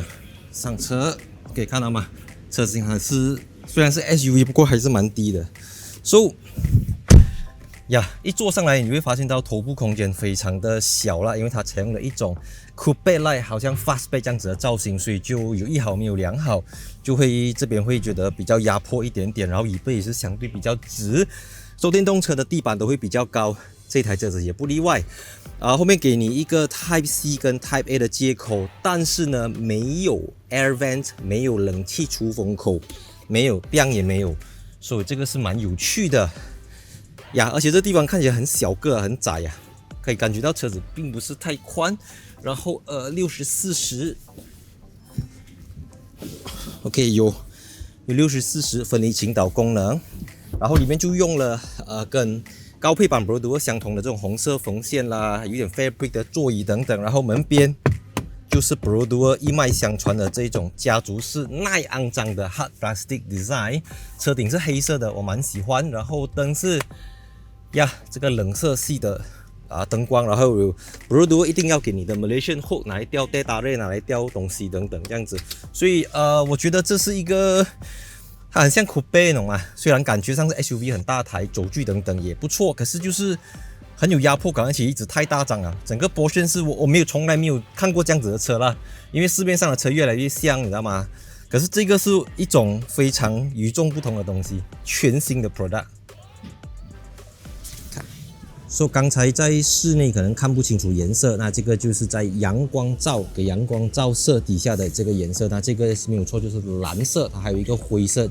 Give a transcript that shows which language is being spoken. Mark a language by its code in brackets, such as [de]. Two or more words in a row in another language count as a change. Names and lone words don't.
[zh] 上車可以看到嗎？車型還是雖然是 SUV， 不過還是蠻低的。So一坐上來你會發現到頭部空間非常的小了，因為它採用了一種 [en] coupe like [zh] 好像 fastback 這樣子的造型，所以就有一好沒有兩好，就會這邊會覺得比較壓迫一點點，然後椅背也是相對比較直。電動車的地板都會比較高，這台車子也不例外。後面給你一個 Type C 跟 Type A 的接口，但是呢沒有 [en] air vent， [zh] 沒有冷氣出風口，沒有邊也沒有，所以這個是蠻有趣的。而且這地方看起來很小個，很窄呀，可以感覺到車子並不是太寬。然後60/40 ，OK 有60/40分離傾倒功能。然後裡面就用了跟高配版 Perodua 相同的這種紅色縫線啦，有點 fabric 的座椅等等。然後門邊就是 Perodua 一脈相傳的這種家族式耐骯髒的 [en] hard plastic design。 [zh] 車頂是黑色的，我蠻喜歡。然後燈是這個冷色系的燈光。然後有 Perodua 一定要給你的 [en] Malaysian hook [zh] 拿來吊 data 拿來吊東西等等這樣子。所以我覺得這是一個。它很像 coupe 那種啊，雖然感覺上是 SUV 很大台，軸距等等也不錯，可是就是很有壓迫感，而且一直太大張啊。整個 portion 是我從來沒有看過這樣子的車啦，因為市面上的車越來越像，你知道嗎？可是這個是一種非常與眾不同的東西，全新的 product。剛才在室內可能看不清楚顏色，那這個就是在陽光給陽光照射底下的這個顏色，那這個沒有錯，就是藍色，它還有一個灰色。